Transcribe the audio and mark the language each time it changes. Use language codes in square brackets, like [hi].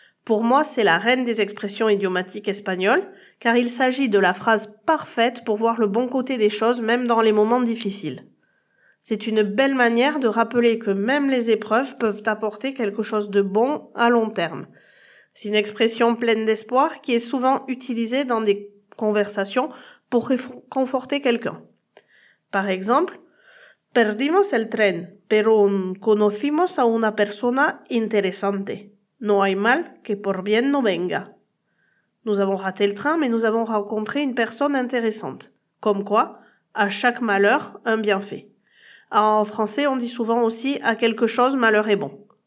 [fr] Pour moi, c'est la reine des expressions idiomatiques espagnoles, car il s'agit de la phrase parfaite pour voir le bon côté des choses, même dans les moments difficiles. C'est une belle manière de rappeler que même les épreuves peuvent apporter quelque chose de bon à long terme. C'est une expression pleine d'espoir qui est souvent utilisée dans des conversations pour conforter quelqu'un. Par exemple, [es] perdimos el tren, pero conocimos a una persona interesante. No hay mal que por bien no venga. [fr] Nous avons raté le train, mais nous avons rencontré une personne intéressante. Comme quoi, à chaque malheur, un bienfait. En français, on dit souvent aussi à quelque chose, malheur est bon.